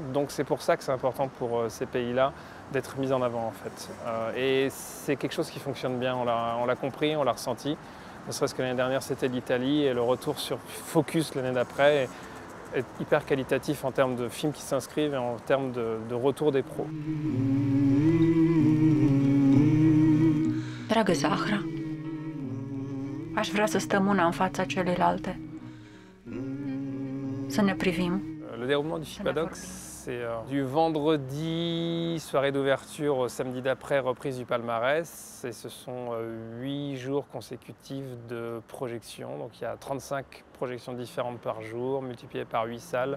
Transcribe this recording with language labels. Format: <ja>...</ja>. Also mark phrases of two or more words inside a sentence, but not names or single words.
<fr>Donc c'est pour ça que c'est important pour ces pays-là d'être mis en avant en fait. Et c'est quelque chose qui fonctionne bien, on l'a compris, on l'a ressenti. Ne serait-ce que l'année dernière c'était l'Italie et le retour sur Focus l'année d'après est hyper qualitatif en termes de films qui s'inscrivent et en termes de retour des pros.</fr> <ro>Dragă Zahra, aș vrea să stăm una în fața celelalte, să ne privim.</ro> <fr>Le déroulement du FIPADOC, c'est du vendredi, soirée d'ouverture, au samedi d'après, reprise du palmarès. Et ce sont 8 jours consécutifs de projections. Donc il y a 35 projections différentes par jour, multipliées par 8 salles.</fr>